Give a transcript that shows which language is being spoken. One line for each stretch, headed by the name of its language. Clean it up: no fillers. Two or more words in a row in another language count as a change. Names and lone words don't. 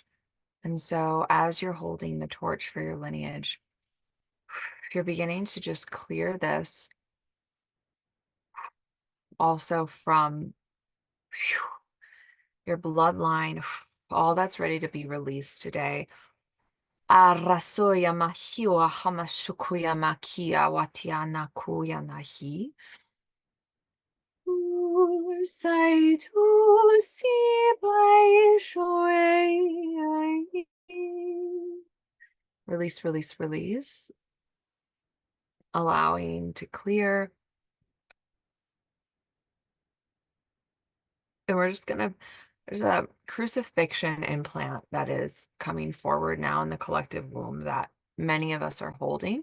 English: And so as you're holding the torch for your lineage, you're beginning to just clear this also from your bloodline, all that's ready to be released today. Arasuya mahiwa hamashukuya makia watiana kuya nahi. Saitu si bai shui. Release, release, release. Allowing to clear. And we're just gonna, there's a crucifixion implant that is coming forward now in the collective womb that many of us are holding.